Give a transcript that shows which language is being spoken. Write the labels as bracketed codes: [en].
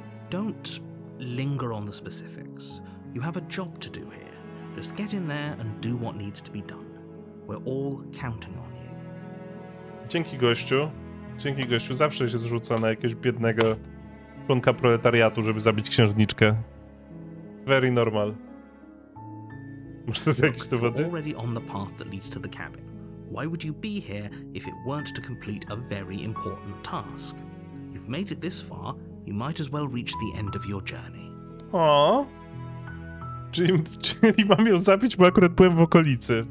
[en] Don't linger on the specifics. You have a job to do here. Just get in there and do what needs to be done. We're all counting on you. [pl] Dzięki gościu. Dzięki gościu. Zawsze się zrzuca na jakiegoś biednego członka proletariatu, żeby zabić księżniczkę. [en] Very normal. [pl] Masz tu jakieś dowody? [en] You're already on the path that leads to the cabin. Why would you be here if it weren't to complete a very important task? You've made it this far, you might as well reach the end of your journey. O. [pl] Czyli mam ją zabić, bo akurat byłem w okolicy.